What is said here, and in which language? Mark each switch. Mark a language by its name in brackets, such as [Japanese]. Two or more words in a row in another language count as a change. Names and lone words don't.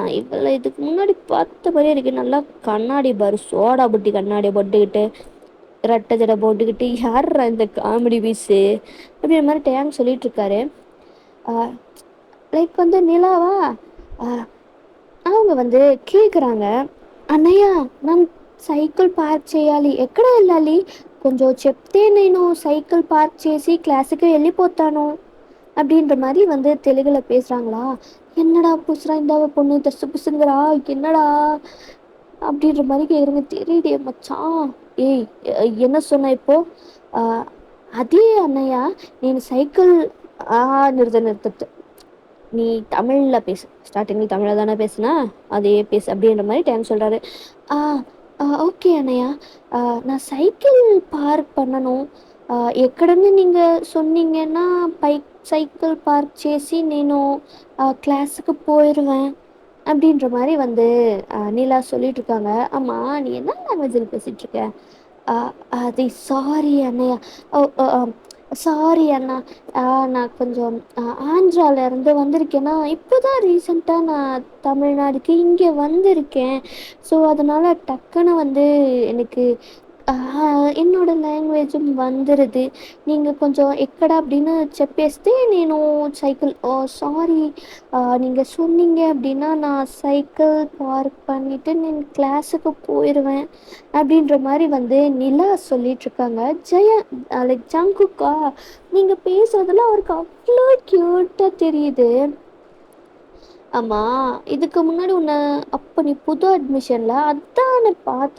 [Tamil] இவள இதுக்கு முன்னாடி பார்த்த மாரியே இருக்கு. நல்லா கண்ணாடி பாரு. சோடா புட்டி கண்ணாடிய போட்டுக்கிட்டு, ரெட்டை ஜடை போட்டுக்கிட்டு, யார்ரா இந்த காமெடி பீஸு? அப்படின்ற மாரி டேயாங் சொல்லிட்டு இருக்காரு. ஆ லைக் வந்து நிலாவா? அ அவங்க வந்து కేకుறாங்க. [Telugu] అన్నయ్య నన్ను [English] cycle park [Telugu] చేయాలి. ఎక్కడ వెళ్ళాలి? కొంచెం చెప్తే నేను [English] cycle park [Telugu] చేసి క్లాస్‌కి వెళ్ళిపోతాను. [Tamil] அப்படின்ற மாரி வந்து தெலுங்குல பேசுறாங்களா? என்னடா புஸ்றா இந்த பொண்ணு தஸ்ஸு புஸ்ஸுங்கிறா, என்னடா? அப்படின்ற மாரி கேட்குறாங்க. தெரியலையே மச்சான். ஏய் என்ன சொன்ன இப்போ? அ [Telugu] అదే అన్నయ్య నేను సైకిల్ [Tamil] நிறுத்து. நீ தமிழ்ல பேசு. ஸ்டார்ட்டிங்ல தமிழ்ல தானே பேசுன. அதையே பேசு அப்படின்ற மாரி டைம் சொல்றாரு. ஆ [Telugu] ఓకే అన్నయ్య. [Tamil] நான் [English] cycle park [Tamil] பண்ணணும். ఎక్కడని நீங்க சொன்னீங்கன்னா, [English] cycle park [Tamil] చేసి నేను క్లాస్‌కి போயிருவேன். அப்படின்ற மாரி வந்து நிலா சொல்லிட்டுருக்காங்க. ஆமா, நீ என்ன லாங்குவேஜ்ல பேசிட்டுருக்க? அ அது சாரி அண்ணயா. ஓ சாரி அண்ணா. நான் கொஞ்சம் ஆந்திராவிலேருந்து வந்திருக்கேன்னா, இப்போ தான் ரீசெண்டா நான் தமிழ்நாடுக்கு இங்கே வந்திருக்கேன். ஸோ, அதனால டக்குனு வந்து எனக்கு என்னோட లాంగ్వేజుம் வந்துருது. நீங்க [Telugu] కొంచెం ఎక్కడ [Tamil] அப்படின்னு [Telugu] చెప్పేస్తే నేను సైకిల్ సారీ [Tamil] நீங்க சொன்னீங்க அப்படின்னா, நான் [English] cycle park [Tamil] பண்ணிட்டு నేను கிளாஸுக்கு போயிருவேன். அப்படின்ற மாரி வந்து நிலா சொல்லிட்டுருக்காங்க. லைக் ஜங்குக்கா, நீங்க பேசுறதெல்லாம் அவருக்கு அவ்ளோ கியூட்டா தெரியுது. ஆமா, இதுக்கு முன்னாடி உன்ன அப்ப நீ புது அட்மிஷன்ல அதான பார்த்தேன்.